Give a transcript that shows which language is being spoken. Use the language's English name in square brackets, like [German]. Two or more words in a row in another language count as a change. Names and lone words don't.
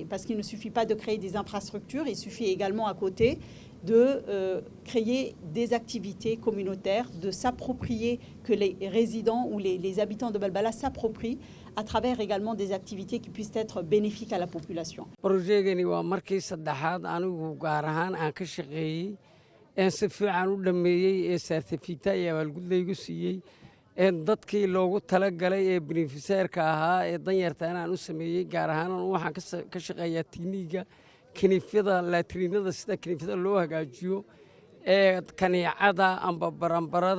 [French] Parce qu'il ne suffit pas de créer des infrastructures, il suffit également à côté de créer des activités communautaires, de s'approprier, que les résidents ou les habitants de Balbala s'approprient à travers également des activités qui puissent être bénéfiques à la population. [Somali] Projet waa markii saddexaad anigu gaar ahaan aan ka shaqeeyey si fiican u dhameeyey ee certificate iyo abaalgud laygu siiyey dadkii loogu talagalay ee beneficiaarka ahaa ee danyarta inaan u sameeyey gaar ahaan waxaan ka shaqeeyaa tikniiga kiniifyada laatriinada sida kiniifyada loo hagaajiyo ee kaniicada amba baranbarada